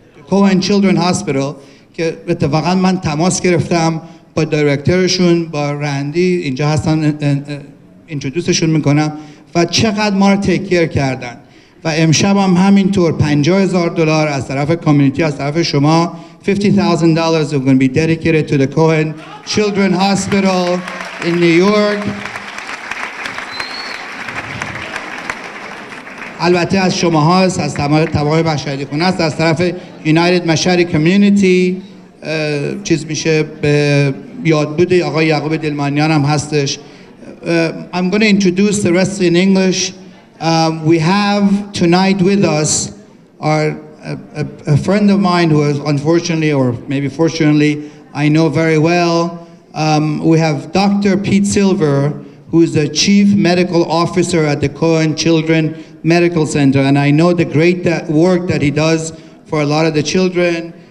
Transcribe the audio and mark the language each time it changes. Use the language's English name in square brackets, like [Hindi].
[Persian] Cohen Children Hospital که اتفاقا من تماس گرفتم با دایرکتورشون، با رندی اینجا هستن، اینترودوسشون میکنم و چقدر ما رو تیک کیر کردن و امشب هم همینطور $50,000 از طرف کامیونیتی، از طرف شما. [English] $50,000 are going to be dedicated to the Cohen Children's Hospital in New York. [Persian] البته از شما هاست، از تمام مشهدی خونه است، از طرف United Mashadi Community چیز میشه به یادبود آقای یعقوب دلمانیان هم هستش. [English] I'm going to introduce the rest in English. We have tonight with us a friend of mine who is unfortunately, or maybe fortunately, I know very well. We have Dr. Pete Silver, who is the Chief Medical Officer at the Cohen Children Medical Center, and I know the great work that he does for a lot of the children.